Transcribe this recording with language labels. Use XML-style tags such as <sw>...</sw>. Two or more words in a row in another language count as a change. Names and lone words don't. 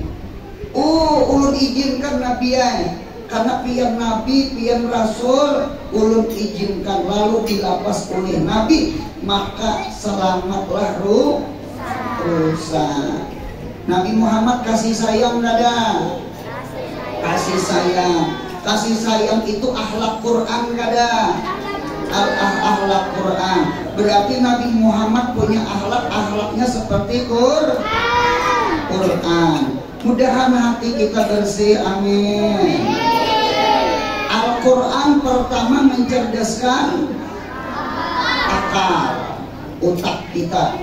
<bjn>Oh, ulun izinkan Nabi ya, karena pian Nabi, pian Rasul, ulun izinkan, lalu dilapas oleh Nabi, maka selamatlah rusa. Nabi Muhammad kasih sayang kada? Kasih sayang. Kasih sayang itu akhlak Quran kada?</bjn> <id>Akhlak Quran. Berarti Nabi Muhammad punya akhlaknya seperti Quran. Mudahan hati kita bersih, amin. Al-Quran pertama mencerdaskan akal, otak kita.</id>